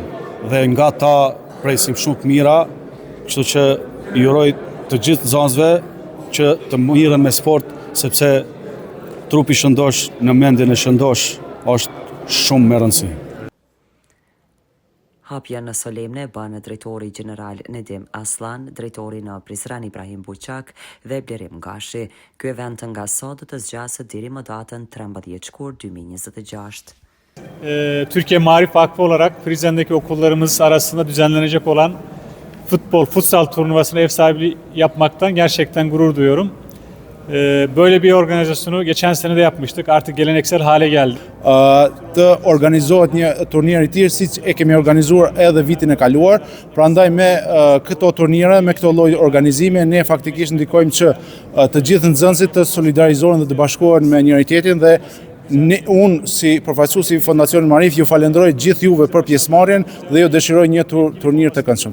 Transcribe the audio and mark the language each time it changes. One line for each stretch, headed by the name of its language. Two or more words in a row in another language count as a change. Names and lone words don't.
Albanian: Dhe nga ta presim shumë të mira, kështu që i uroj të gjithë nxënësve që të mirën me sport, sepse trupi shëndosh në mendjen e shëndosh është shumë me rëndësi. Hapja në solemne banë drejtori general Nedim Aslan, drejtori në Prizren Ibrahim Buçak dhe Blerim Gashi. Ky event nga sot të zgjasë deri më datën 13 shkurt 2026.
Turkish: Türkiye Marif Vakfı olarak Prizren'deki okullarımız arasında düzenlenecek olan futsal turnuvasına ev sahipliği yapmaktan gerçekten gurur duyuyorum. Böyle bir organizasyonu geçen sene de yapmıştık. Artık geleneksel hale geldi.
Albanian: Të organizohet një turnir i tillë siç e kemi organizuar edhe vitin e kaluar. Prandaj me këto turnire, me këto lloj organizime, ne faktikisht ndikojmë që të gjithë nxënësit të solidarizohen dhe të bashkohen me njëri tjetrin dhe unë si përfaqësues i Fondacionit Marif ju falenderoj gjithë juve për pjesëmarrjen dhe ju dëshiroj një turnir të këndshëm.